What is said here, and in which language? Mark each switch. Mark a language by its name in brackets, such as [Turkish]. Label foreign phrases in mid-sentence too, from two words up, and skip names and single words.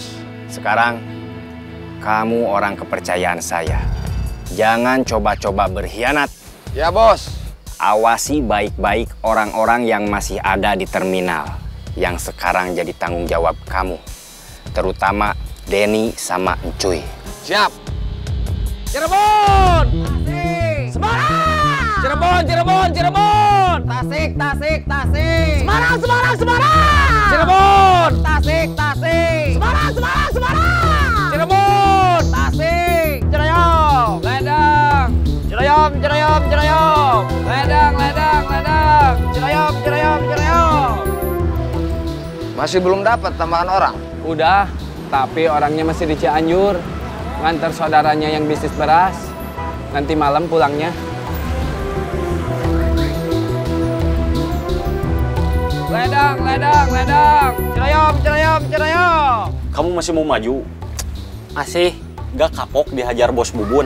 [Indonesian] Sekarang, kamu orang kepercayaan saya. Jangan coba-coba berkhianat. Ya, Bos. Awasi baik-baik orang-orang yang masih ada di terminal. Yang sekarang jadi tanggung jawab kamu. Terutama Denny sama Encuy. Siap. Cirebon! Tasik! Semarang! Cirebon, Cirebon, Cirebon! Tasik, Tasik, Tasik! Semarang, Semarang, Semarang! Cirebon! Tasik, Tasik! Semarang, Semarang, Semarang! Cirebon! Tasik! Cirayom! Ledang! Cirayom, Cirayom, Cirayom! Ledang, Ledang, Ledang! Cirayom, Cirayom, Cirayom! Masih belum dapat tambahan orang? Udah, tapi orangnya masih di Cianjur. Ngantar saudaranya yang bisnis beras. Nanti malam pulangnya. Ledang, ledang, ledang! Cirayom, Cirayom, Cirayom! Kamu masih mau maju? Masih. Gak kapok dihajar bos Bubun?